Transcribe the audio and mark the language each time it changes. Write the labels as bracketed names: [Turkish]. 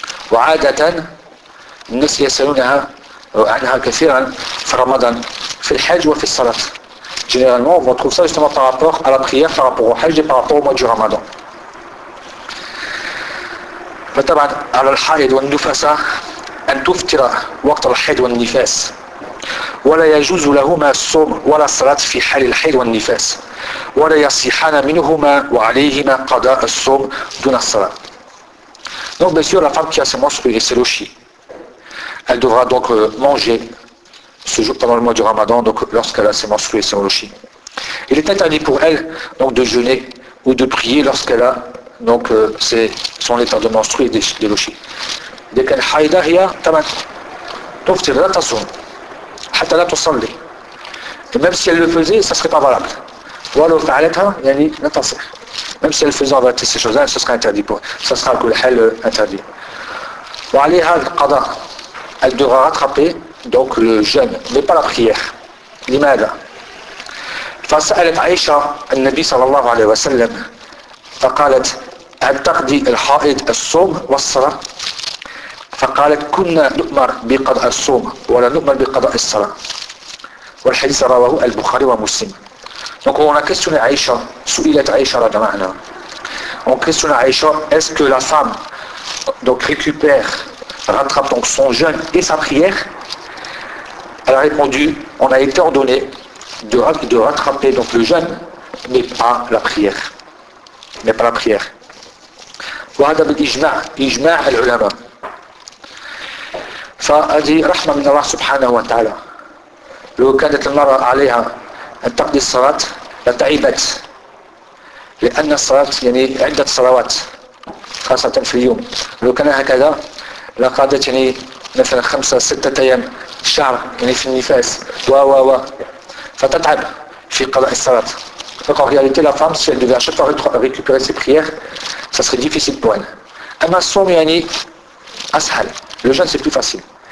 [Arabic] وعادةً الناس يسألونها عنها كثيراً في رمضان في الحج وفي الصلاة. [French] Généralement, on trouve ça justement par rapport à la prière, par rapport au hajj et par rapport au mois du ramadan. [Arabic] فطبعاً على الحائض والنفساء أن تفطر وقت الحيض والنفاس ولا يجوز لهما الصوم ولا الصلاة في حال الحيض والنفاس ولا يصحان منهما وعليهما قضاء الصوم دون الصلاة. [French] Donc bien sûr, la femme qui a ses menstrues et ses logis, elle devra donc manger ce jour pendant le mois du ramadan, donc lorsqu'elle a ses menstrues et ses logis. Il est interdit pour elle donc de jeûner ou de prier lorsqu'elle a donc son état de menstrues et des logis. [Arabic] إذا كان حائضة هي تمام تفطر لا تصوم حتى لا تصلي [French] même si elle le faisait ça serait pas valable [Arabic] ولو فعلتها يعني لا تصح [French] même si elle faisait en vérité ces choses là ce sera interdit pour ça sera que le hal interdit [Arabic] وعليها القضاء [French] elle devra rattraper donc le jeûne mais pas la prière [Arabic] لماذا فسألت عائشة النبي صلى الله عليه وسلم فقالت هل تقضي الحائض الصوم والصلاة فقالت كنا نؤمر بقضاء الصوم ولا نؤمر بقضاء الصلاة والحديث رواه البخاري ومسلم. [French] Donc on a questionné Aïcha, [Arabic] سئلت عائشة رضي الله عنها. [French] On questionne Aïcha, est-ce que la femme donc rattrape donc son jeûne et sa prière? Elle a répondu, on a été ordonné de rattraper donc le jeûne, mais pas la prière. [Arabic] وهذا بالإجماع إجماع العلماء. فهذه رحمة من الله سبحانه وتعالى. لو كانت المرأة عليها أن تقضي الصلاة لتعبت، لأن الصلاة يعني عدة صلوات خاصة في اليوم. لو كان هكذا لقضت يعني مثلا خمسة ستة أيام شهر يعني في النفاس و فتتعب في قضاء الصلاة. [French] Donc en réalité la femme si elle devait à chaque fois récupérer ses prières ça serait difficile pour elle. [Arabic] أما الصوم يعني أسهل. [French] Le jeûne c'est plus facile.